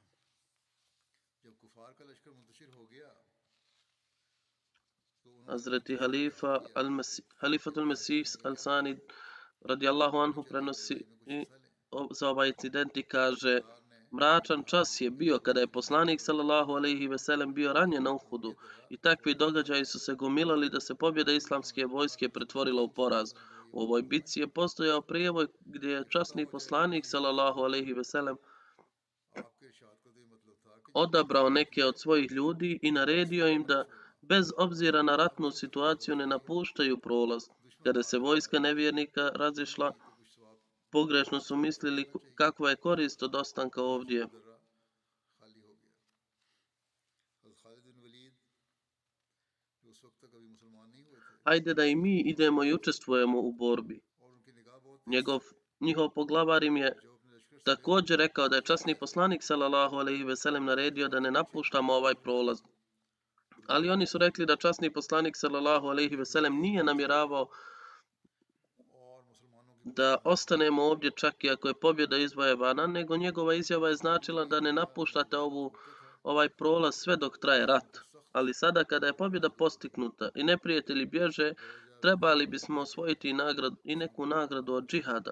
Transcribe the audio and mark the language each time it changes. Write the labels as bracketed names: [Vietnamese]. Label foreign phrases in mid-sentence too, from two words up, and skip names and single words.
[Bosnian] Hazreti Halifatul Mesih al-Sani [Arabic] رضي الله عنه [Bosnian] prenosi za ovaj incident i kaže: Mračan čas je bio kada je poslanik [Arabic] صلى الله عليه وسلم [Bosnian] bio ranjen na Uhudu i takvi događaji su se gomilali da se pobjeda islamske vojske pretvorila u poraz. U ovoj bitci je postojao prijevoj gdje je časni poslanik [Arabic] صلى الله عليه وسلم [Urdu] آپ کے ارشاد کا تو یہ مطلب تھا کہ [Bosnian] odabrao neke od svojih ljudi i naredio im da bez obzira na ratnu situaciju ne napuštaju prolaz. Kada se vojska nevjernika razišla, [Urdu] تو کچھ ثواب [Bosnian] pogrešno su mislili kakva je korist od ostanka ovdje. [Urdu] درہ خالی ہو گیا. حضرت خالد بن ولید جو اس وقت تک ابھی مسلمان نہیں ہوئے تھے [Bosnian] Hajde da i mi idemo i učestvujemo u borbi. [Urdu] اور ان کی نگاہ بہت تیز [Bosnian] Njihov poglavar im je [Urdu] جو اپنے لشکر سے [Bosnian] također rekao da je časni poslanik [Arabic] صلى الله عليه وسلم [Bosnian] naredio da ne napuštamo ovaj prolaz. Ali oni su rekli da časni poslanik [Arabic] صلى الله عليه وسلم [Bosnian] nije namjeravao [Urdu] اور مسلمانوں کی [Bosnian] da ostanemo ovdje čak i ako je pobjeda izvojevana, nego njegova izjava je značila da ne napuštate ovaj prolaz sve dok traje rat. Ali sada kada je pobjeda postignuta i neprijatelji bježe, trebali bismo osvojiti i neku nagradu od džihada.